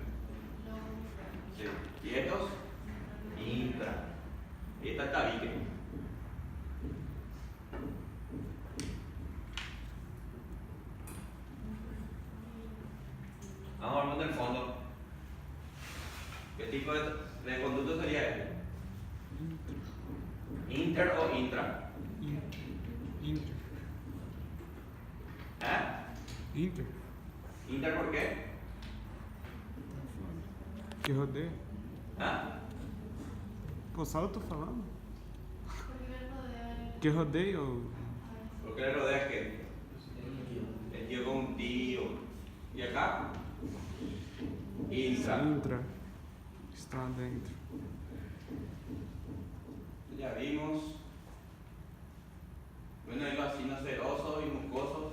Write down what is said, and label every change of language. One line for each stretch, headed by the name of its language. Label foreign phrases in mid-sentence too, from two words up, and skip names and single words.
Spanish: Sí. ¿Y estos? Intra. Y esta es tabique. Vamos a ver del fondo. ¿Qué tipo de conducto sería este? ¿Inter o intra? Inter. ¿Eh? Inter. ¿Inter por qué?
Portuguese: Que rodeia.
Spanish: ¿Ah?
Portuguese: Pô, sabe o que eu tô falando? Que rodeia o.
Spanish: ¿Por qué le rodea qué? El tío con un tío. ¿Y acá? Intra. Intra. Está dentro. Ya vimos. Bueno, hay vacinos serosos y mucosos.